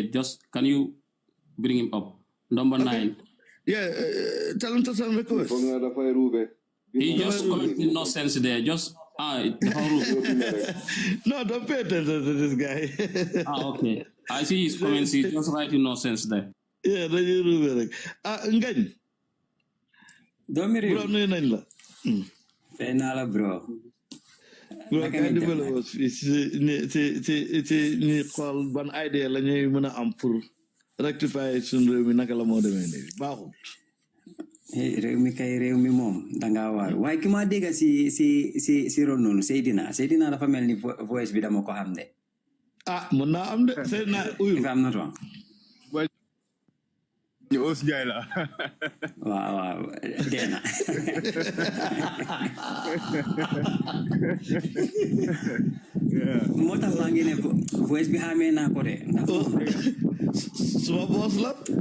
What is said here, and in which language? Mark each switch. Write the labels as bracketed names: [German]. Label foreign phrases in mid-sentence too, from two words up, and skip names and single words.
[English] Just can you bring him up? Number 9. Yeah, tell him to send request. He just commented no sense there. Just the whole room. No, don't pay attention to this guy. Okay. I see his comments. He's just writing no sense there. Yeah, [Wolof] dañuy ruube rek. Ngañ. Doomi réew. Bro nuyu nañ la. Fay naa la bro. Bro kay dimbale woon fii ci ñi xool ban idée la ñuy mën a am [French] pour rectifier [Wolof] suñu réew mi naka la moo demee nii baaxul. Réew mi kay réew mi moom danga waar waaye ki ma dégg si ron noonu Seydina dafa mel ni voice bi dama ko xam de. Mën naa am de Seydina uyul. [English] If I'm not wrong. [Wolof] ñu os jaay la. waaw dee na. moo tax maa ngi ne voice bi xamee naa ko de. suma boss la.